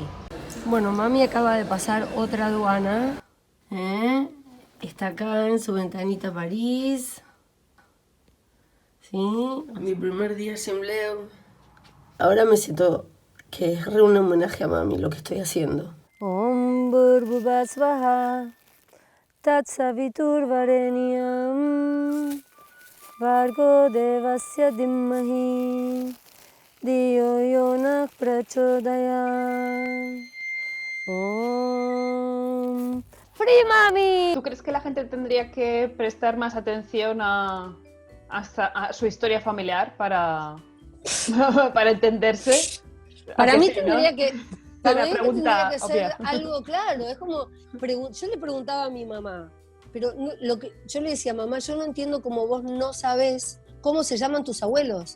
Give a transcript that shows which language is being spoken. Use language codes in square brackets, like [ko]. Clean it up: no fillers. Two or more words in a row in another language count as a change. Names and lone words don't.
[es] Bueno, mami acaba de pasar otra aduana. Está acá en su ventanita París. Sí, mi primer día en Simleu. Ahora me siento que es re un homenaje a mami lo que estoy haciendo. [sa] ॐ भूर्भुवः स्वः तत्सवितुर्वरेण्यं भर्गो देवस्य धीमहि धियो यो नः प्रचोदयात्. [es] Om Free Mami. ¿Tú crees que la gente tendría que prestar más atención a su historia familiar para entenderse? Para mí sí, tendría ¿no? que... Una Para mí pregunta tendría que ser obvia. algo claro, es como, yo le preguntaba a mi mamá, pero yo le decía, mamá, yo no entiendo cómo vos no sabés cómo se llaman tus abuelos.